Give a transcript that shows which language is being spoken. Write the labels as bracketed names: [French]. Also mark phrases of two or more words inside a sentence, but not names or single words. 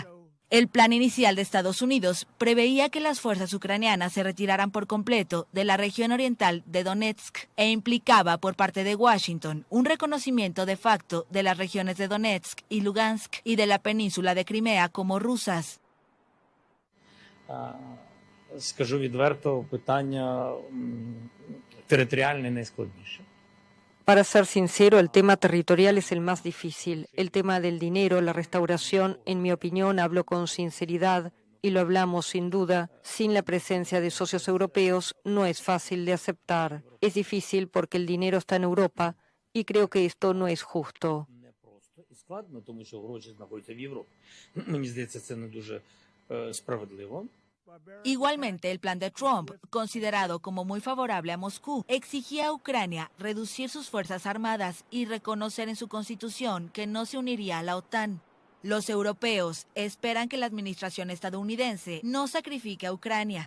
[Spanish] El plan inicial de Estados Unidos preveía que las fuerzas ucranianas se retiraran por completo de la región oriental de Donetsk e implicaba por parte de Washington un reconocimiento de facto de las regiones de Donetsk y Lugansk y de la península de Crimea como rusas. [Ukrainian] Скажу відверто, питання територіальне найскладніше. [Spanish] Para ser sincero, el tema territorial es el más difícil. El tema del dinero, la restauración, en mi opinión, hablo con sinceridad y lo hablamos sin duda, sin la presencia de socios europeos, no es fácil de aceptar. Es difícil porque el dinero está en Europa y creo que esto no es justo. [Ukrainian] Складно, тому що гроші знаходяться в Європі. Мені здається, це не дуже справедливо. [Spanish] Igualmente, el plan de Trump, considerado como muy favorable a Moscú, exigía a Ucrania reducir sus fuerzas armadas y reconocer en su constitución que no se uniría a la OTAN. Los europeos esperan que la administración estadounidense no sacrifique a Ucrania.